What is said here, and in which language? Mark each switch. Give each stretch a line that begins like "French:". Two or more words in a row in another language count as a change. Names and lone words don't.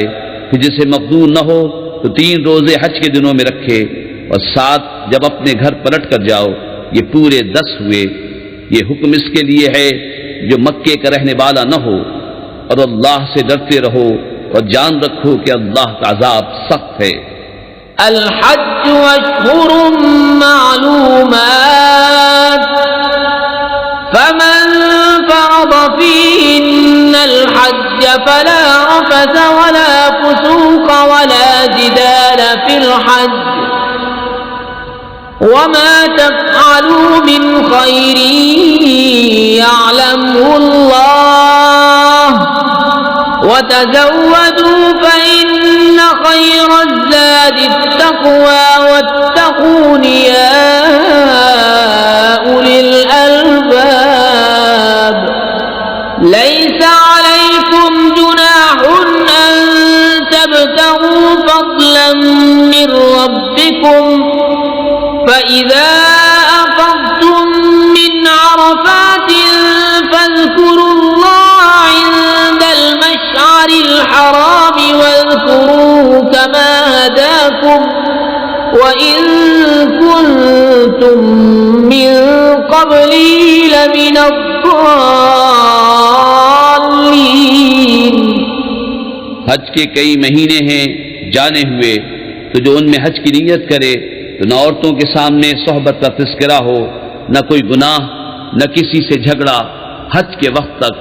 Urdu: پھر جسے مقدور نہ ہو تو 3 روزے حج کے دنوں میں رکھے، اور 7 جب اپنے گھر پلٹ کر جاؤ، یہ پورے 10 ہوئے. یہ حکم اس کے لیے ہے جو مکے کا رہنے والا نہ ہو. اور اللہ سے ڈرتے رہو اور جان رکھو کہ اللہ کا عذاب سخت ہے.
Arabic: الحج أشهر معلومات فمن فرض فيهن الحج فلا رفث ولا فسوق ولا جدال في الحج وما تفعلوا من خير يعلمه الله وتزودوا فإن خير الزاد التقوى واتقون يا أولي الألباب. ليس عليكم جناح أن تبتغوا فضلا من ربكم فإذا أفضتم من عرفات فاذكروا الله عند المشعر الحرام واذكروه كما هداكم وإن كنتم من قبله لمن الظالمين.
Urdu: حج کے کئی مہینے ہیں جانے ہوئے، تو جو ان میں حج کی نیت کرے تو نہ عورتوں کے سامنے صحبت کا تذکرہ ہو، نہ کوئی گناہ، نہ کسی سے جھگڑا حج کے وقت تک.